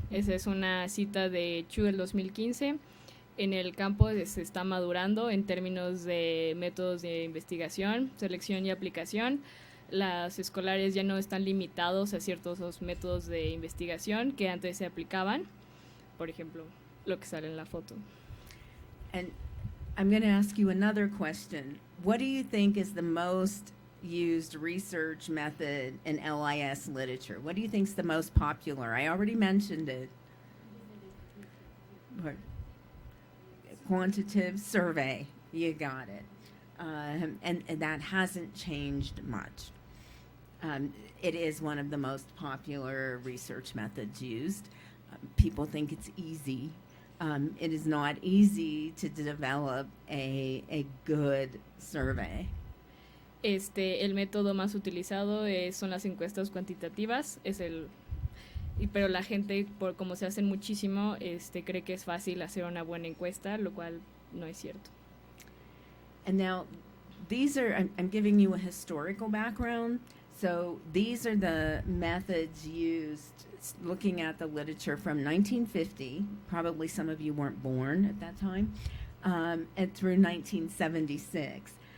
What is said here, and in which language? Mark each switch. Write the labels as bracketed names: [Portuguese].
[Spanish] Esa es una cita de Chu del 2015. En el campo se está madurando en términos de métodos de investigación, selección y aplicación. Las escolares ya no están limitados a ciertos métodos de investigación que antes se aplicaban. Por ejemplo, lo que sale en la foto. [English] And I'm going to ask you another question. What do you think is the most used research method in LIS literature? What do you think is the most popular? I already mentioned it. Quantitative survey. You got it. And that hasn't changed much. It is one of the most popular research methods used. People think it's easy. It is not easy to develop a good survey. [Spanish] El método más utilizado son las encuestas cuantitativas, pero la gente, por como se hacen muchísimo, cree que es fácil hacer una buena encuesta, lo cual no es cierto. [English] And now, I'm giving you a historical background. So these are the methods used, looking at the literature from 1950. Probably some of you weren't born at that time, and through 1976.